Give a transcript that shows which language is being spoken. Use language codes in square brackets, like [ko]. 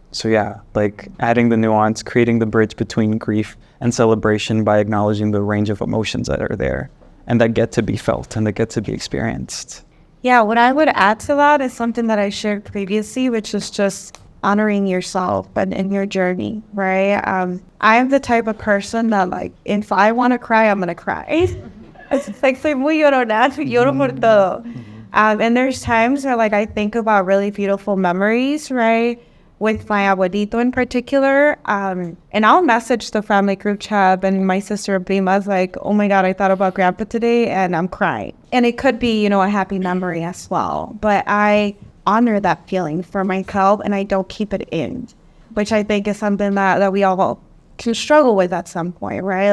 [en] So yeah, like adding the nuance, creating the bridge between grief and celebration by acknowledging the range of emotions that are there and that get to be felt and that get to be experienced. Yeah, what I would add to that is something that I shared previously, which is just honoring yourself and in your journey, right? I'm the type of person that, like, if I want to cry, I'm gonna cry. It's like [es] soy muy llorona, lloro por todo. [en] And there's times where, like, I think about really beautiful memories, right? With my abuelito in particular, and I'll message the family group chat, and my sister Prima's like, oh my God, I thought about grandpa today and I'm crying. And it could be, a happy memory as well. But I honor that feeling for myself and I don't keep it in, which I think is something that we all can struggle with at some point, right?